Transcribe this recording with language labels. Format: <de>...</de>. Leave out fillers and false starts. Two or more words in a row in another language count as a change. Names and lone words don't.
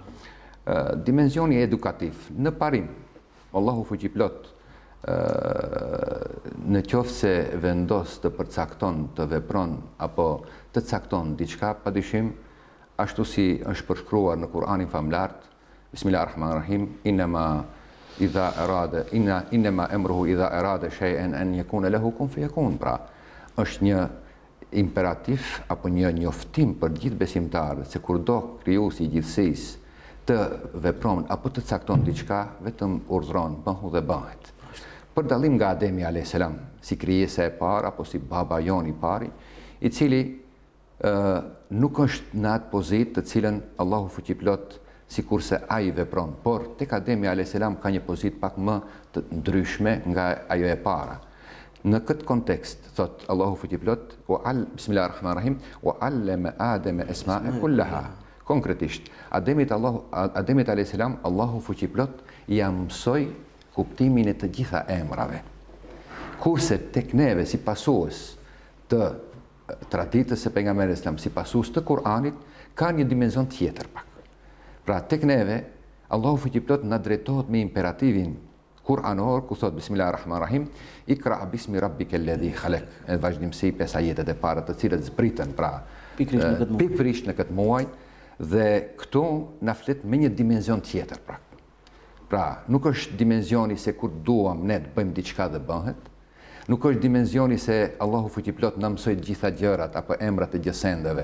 <sq>Dimensioni edukativ, në parim, Allahu fuqiplot, në qoftë se vendos të përcakton, të vepron apo të cakton diçka, padyshim ashtu si është përshkruar në Kur'anin famlar,</sq> <ar>بسم الله الرحمن الرحيم إنما أمره إذا أراد شيئا أن يكون له كن فيكون.</ar> <sq>Pra, është një imperativ apo një njoftim për gjithë besimtarët se kur do krijuesi i gjithësisë të vepron apo të cakton diçka, vetëm urdhron, bëhu dhe bëhet. Për dallim nga Ademi</sq> <ar>عليه السلام,</ar> <sq>si krijesa e parë apo si baba jon i pari, i cili nuk është në atë pozitë të cilën Allahu fuqiplot sikurse ai vepron, por tek Ademi</sq> <ar>عليه السلام</ar> <sq>ka një pozitë pak më të ndryshme nga ajo e para. Në këtë kontekst thot Allahu fuqiplot,</sq> <ar>بسم الله الرحمن الرحيم وعلم آدم الأسماء كلها.</ar> <sq>Konkretisht, Ademit</sq> <ar>عليه السلام,</ar> <sq>Allahu fuqiplot ja mësoi kuptimin e të gjitha emrave. Kurse tek neve si pasues të traditës së pejgamberit islam, si pasues të Kur'anit, ka një dimension tjetër pak. Pra tek neve, Allahu fuqiplot na drejtohet me imperativin Kur'anor, ku thot</sq> <ar>بسم الله الرحمن الرحيم اقرأ باسم ربك الذي خلق.</ar> <sq>Në vazhdimsi 5 ajetet e para të cilët zbritën pra pikërisht në këtë muaj, dhe këtu na flet me një dimension tjetër pra. Pra, nuk është dimensioni se kur duam ne të bëjmë diçka dhe bëhet, nuk është dimensioni se Allahu fuqiplot na mësoi të gjitha gjërat apo emrat e gjësendeve.</sq>